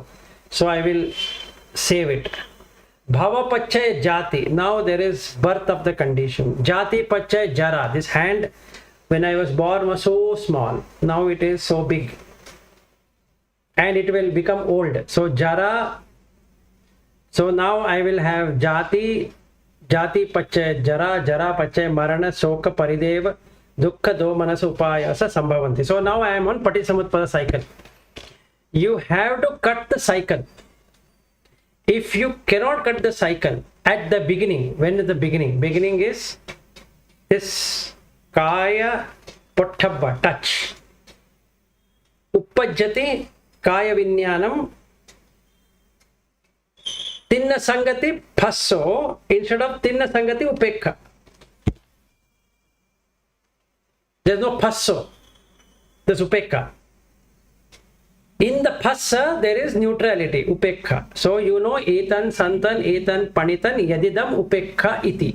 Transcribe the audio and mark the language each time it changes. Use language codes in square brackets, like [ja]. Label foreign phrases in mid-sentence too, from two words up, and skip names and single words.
[en] So I will save it. [pi] Bhava Pachaya Jati. [en] Now there is birth of the condition. [pi] Jati Pachaya Jara. [en] This hand, when I was born, was so small. Now it is so big. And it will become old. So Jara. So now I will have [pi] Jati Pachaya Jara, Jara Pachaya Marana, Soka Parideva, Dukkha Domanas Upayasa Sambhavanti. [en] So now I am on Patisamutpada cycle. You have to cut the cycle. If you cannot cut the cycle at the beginning, when is the beginning? Beginning is this [pi] Kaya Pottabha, [en] touch. [pi] Uppajjati Kaya Vinyanam Tinna Sangati Phasso. [en] Instead of [pi] Tinna Sangati Upekha. [en] There's no Phasso. There's Upekha. In the Phassa, there is neutrality, Upekha. So you know [pi] Etan Santan, Etan Panitan, Yadidam Upekha Iti.